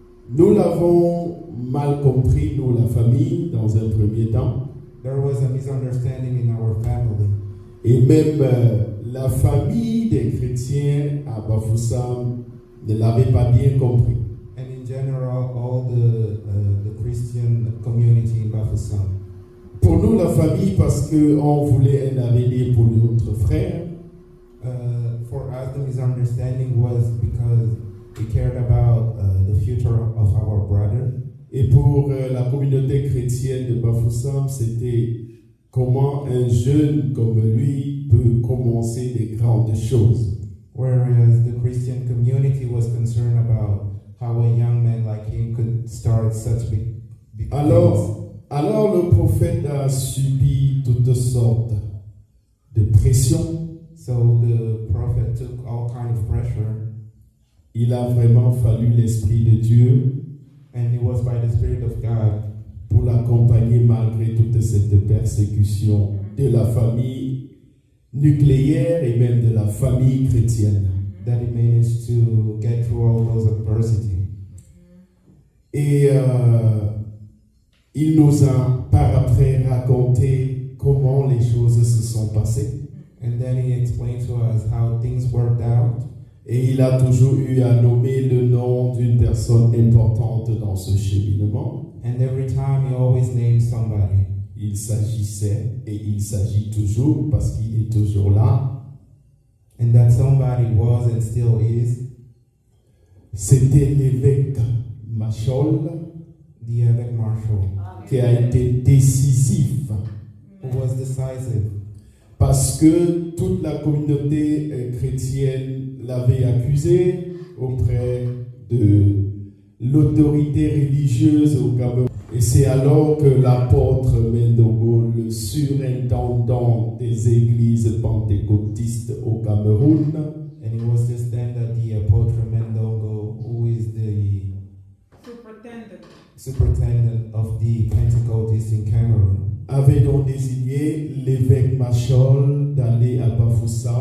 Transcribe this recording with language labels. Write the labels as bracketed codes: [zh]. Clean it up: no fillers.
[fr] Nous l'avons mal compris, nous, la famille, dans un premier temps. [en] There was a misunderstanding in our family, [fr] Et même la famille des chrétiens à Bafoussam ne l'avait pas bien compris. [en] and in general, all the Christian community in Bafoussam. [fr] Pour nous, la famille, parce qu'on voulait un avenir pour notre frère. [en] For us, the misunderstanding was because we cared about the future of our brother. [fr] Et pour la communauté chrétienne de Bafoussam, c'était comment un jeune comme lui peut commencer des grandes choses. [en] Whereas the Christian community was concerned about how a young man like him could start such big things. [fr] Alors le prophète a subi toutes sortes de pressions. [en] So the prophet took all kind of pressure, [fr] Il a vraiment fallu l'Esprit de Dieu [en] and it was by the Spirit of God [fr] pour l'accompagner malgré toute cette persécution de la famille nucléaire et même de la famille chrétienne. [en] that he managed to get through all those adversity. [fr] Et il nous a par après raconté comment les choses se sont passées. [en] And then he explained to us how things worked out. [fr] Et il a toujours eu à nommer le nom d'une personne importante dans ce cheminement. [en] And every time he always named somebody. [fr] Il s'agissait et il s'agit toujours parce qu'il est toujours là. [en] And that somebody was and still is [fr] C'était l'évêque Machol [en] the Évêque Marshall, [fr] qui a été décisif [en] who was decisive. [fr] parce que toute la communauté chrétienne l'avait accusé auprès de l'autorité religieuse au Cameroun. Et c'est alors que l'apôtre Mendogo, le surintendant des églises pentecôtistes au Cameroun, [en] And it was just then that the Apostle Mendongo, who is the superintendent of the Pentecostals in Cameroon, [fr] avait donc désigné l'évêque Machol d'aller à Bafoussam